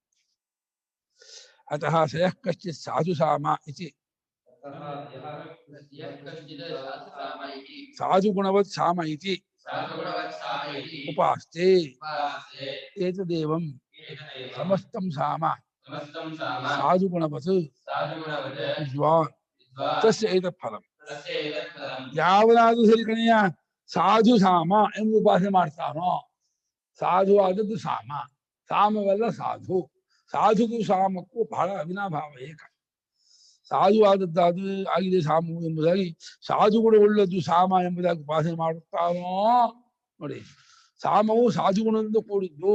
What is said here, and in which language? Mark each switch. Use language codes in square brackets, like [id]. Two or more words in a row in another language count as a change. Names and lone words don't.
[sa] ಅತಃ ಸಯಃ ಕಶ್ಚಿತ್ ಸಾಧು ಸಾಮ ಇತಿ ಸಾಧು ಗುಣವತ್ ಸಾಮ ಇತಿ ಉಪಾಸ್ತೆ ಏತದೇವಂ ಸಮಸ್ತಂ ಸಾಮ ಸಾಧು ಗುಣವತ್ ವಿದ್ವಾನ್ ತಸ್ಯ ಏತತ್ ಫಲಂ. [kn] ಯಾವನಾದ್ರೂ ಸರಿ ಕಣಯ್ಯ ಸಾಧು ಸಾಮ ಎಂದು ಉಪಾಸನೆ ಮಾಡ್ತಾನೋ, ಸಾಧು ಆದದ್ದು ಸಾಮ, ಸಾಮವೆಲ್ಲ ಸಾಧು, ಸಾಧುಗೂ ಸಾಮಕ್ಕೂ ಬಹಳ ಅವಿನಾಭಾವ ಏಕ. ಸಾಧು ಆದದ್ದಾದು ಆಗಿದೆ ಸಾಮು ಎಂಬುದಾಗಿ, ಸಾಧುಗಳು ಒಳ್ಳೆದ್ದು ಸಾಮ ಎಂಬುದಾಗಿ ಉಪಾಸನೆ ಮಾಡುತ್ತಾನೋ ನೋಡಿ, ಸಾಮವು ಸಾಧುಗುಣದಿಂದ ಕೂಡಿದ್ದು.